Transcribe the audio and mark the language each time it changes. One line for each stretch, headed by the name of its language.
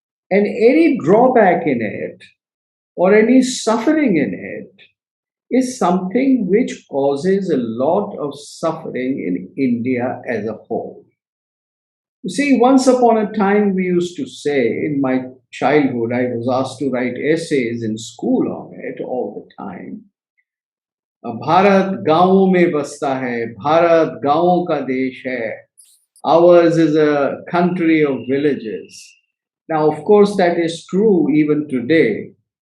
English: And any drawback in it, or any suffering in it, is something which causes a lot of suffering in India as a whole. You see, once upon a time, we used to say, in my childhood, I was asked to write essays in school on it all the time.
Hindi: Bharat गांवों में बसता है, भारत गांवों का देश है.
English: Ours is a country of villages. Now, of course, that is true even today.